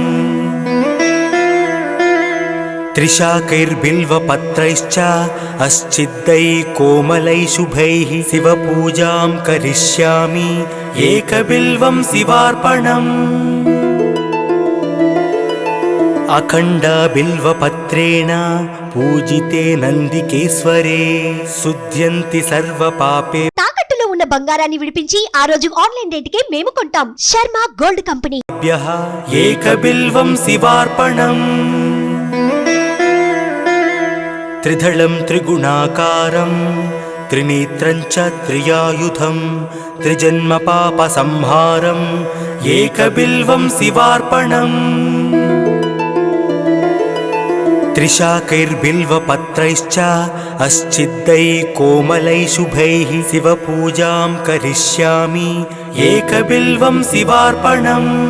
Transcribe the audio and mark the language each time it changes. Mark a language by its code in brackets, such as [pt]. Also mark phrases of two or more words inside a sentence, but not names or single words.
[sa] त्रिशाकैर्बिल्वपत्रैश्च अस्चिद्दैः कोमलैः शुभैः शिवपूजां करिष्यामि एकबिल्वं शिवार्पणम् अखण्डबिल्वपत्रेण पूजिते नन्दिकेश्वरे शुद्ध्यन्ति सर्वपापे। [te] తాకట్టులో ఉన్న బంగారాన్ని విడిపించి ఆ రోజు ఆన్లైన్ రేటుకే మేము కొంటాం. శర్మ గోల్డ్ కంపెనీ. [sa] ఏకబిల్వం శివార్పణం त्रिदलं त्रिगुणाकारं त्रिनेत्रं च त्रियायुधं त्रिजन्म पापसंहारम् एकबिल्वं शिवार्पणम् त्रिशाकैर्बिल्वपत्रैश्च अस्चिद्दैः कोमलैः शुभैः शिवपूजां करिष्यामि एकबिल्वं शिवार्पणम्